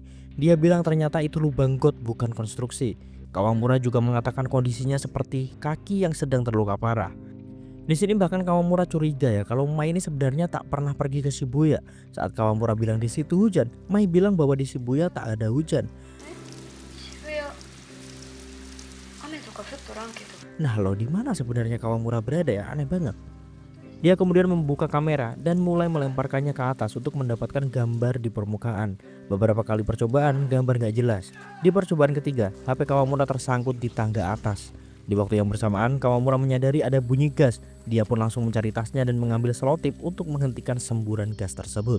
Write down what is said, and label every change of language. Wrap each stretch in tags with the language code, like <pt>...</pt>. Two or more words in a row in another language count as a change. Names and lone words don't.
<id>Dia bilang ternyata itu lubang got bukan konstruksi. Kawamura juga mengatakan kondisinya seperti kaki yang sedang terluka parah. Di sini bahkan Kawamura curiga ya kalau Mai ini sebenarnya tak pernah pergi ke Shibuya. Saat Kawamura bilang di situ hujan, Mai bilang bahwa di Shibuya tak ada hujan.</id> <ja>渋谷雨とか降っとらんけど。</ja> <id>Nah, lo di mana sebenarnya Kawamura berada ya? Aneh banget. Dia kemudian membuka kamera dan mulai melemparkannya ke atas untuk mendapatkan gambar di permukaan. Beberapa kali percobaan, gambar gak jelas. Di percobaan ketiga, HP Kawamura tersangkut di tangga atas. Di waktu yang bersamaan, Kawamura menyadari ada bunyi gas. Dia pun langsung mencari tasnya dan mengambil selotip untuk menghentikan semburan gas tersebut.</id>